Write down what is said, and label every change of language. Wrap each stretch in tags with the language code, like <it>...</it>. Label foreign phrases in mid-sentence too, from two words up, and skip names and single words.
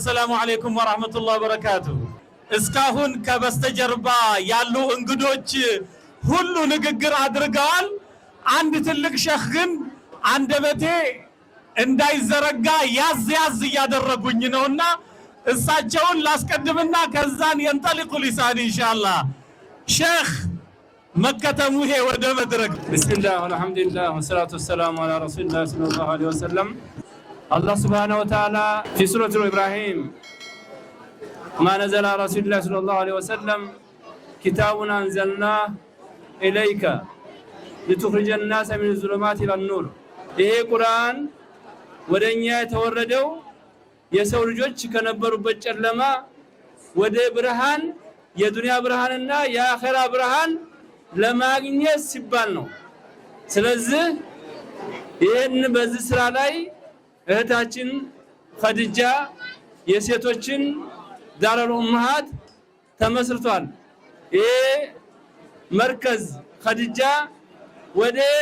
<ar>السلام عليكم ورحمة الله وبركاته.</ar> <am>እስካሁን ከበስተጀርባ ያሉ እንግዶች ሁሉ ንግግር አድርገዋል። አንድ ትልቅ ሸህ ግን አንደበቴ እንዳይዘረጋ ያዝ ያዝ ያደረጉኝ ነውና እሳቸውን ላስቀድምና ከዛን</am> <ar>ينطلق لسان ان شاء الله</ar> <am>ሸህ መከተሙ ይሄ ወደ መድረክ</am> <ar>بسم الله والحمد لله والصلاه والسلام على رسول الله صلى الله عليه وسلم. الله سبحانه وتعالى في سورة إبراهيم ما نزل على رسول الله صلى الله عليه وسلم كتاب أنزلناه إليك لتخرج الناس من الظلمات إلى النور.</ar> <am>ይሄ ቁርአን ወደኛ የተወረደው የሰው ልጆች ከነበሩበት ጨለማ ወደ ብርሃን የዱንያ ብርሃንና የአኺራ ብርሃን ለማግኘት ሲባል ነው። ስለዚህ ይሄን በዚህ ስራ ላይ እህታችን ኸዲጃ የሴቶችን ዳረል ኡምሃት ተመስርቷል። ይሄ መርከዝ ኸዲጃ ወደ</am>